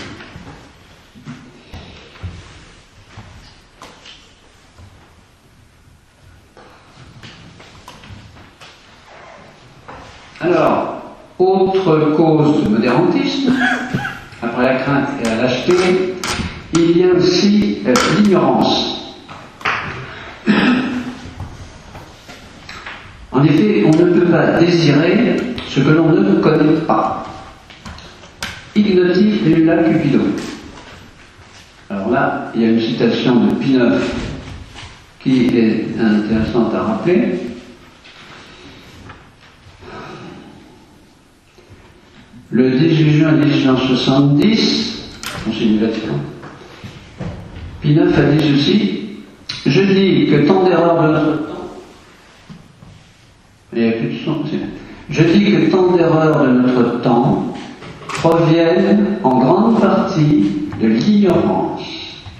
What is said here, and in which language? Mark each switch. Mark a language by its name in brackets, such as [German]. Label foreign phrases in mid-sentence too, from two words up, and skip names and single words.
[French] Alors, autre cause de modérantisme, après la crainte et la lâcheté, il y a aussi l'ignorance. En effet, on ne peut pas désirer ce que l'on ne connaît pas. [Latin] Ignotis nulla cupido. [French] Alors là, il y a une citation de Pie IX qui est intéressante à rappeler. Le 18 juin 1870, Concile du Vatican, Pie IX a dit ceci: je dis que tant d'erreurs de notre temps, il n'y a plus de son, je dis que tant d'erreurs de notre temps proviennent en grande partie de l'ignorance.